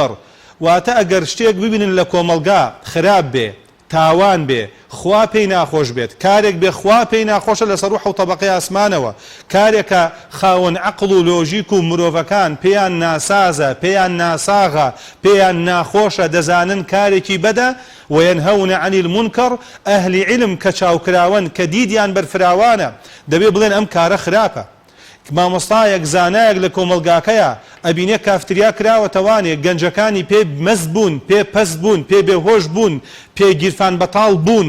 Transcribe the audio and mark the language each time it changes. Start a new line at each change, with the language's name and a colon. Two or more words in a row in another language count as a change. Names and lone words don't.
Central Kurdish: واتە ئەگەر شتێک ببینن لە کۆمەڵگا خراپ بێ، تاوان بێ خوا پێی ناخۆش بێت کارێک بێ خوا پێی ناخۆشە لەسەر ڕوح و تەبەقەی ئاسمانەوە کارێکە خاوەن عەقڵ و لۆژیک و مرۆڤەکان پێیان ناسازە پێیان ناساغە پێیان ناخۆشە دەزانن کارێکی بەدە
Arabic: وينهون عن المنكر
Central Kurdish: ئەهلی علم کە چاوکراون کە دیدیان بەرفراوانە دەبێ بڵێن ئەم کارە خراپە مامۆستایەک زانایەک لە کۆمەلگاکەیە ئەبینێ کافتریا کراوەتەوانێ گەنجەکانی پێ مەست بوون پێ پەست بوون پێ بێهۆش بوون پێ گیرفان بەتاڵ بوون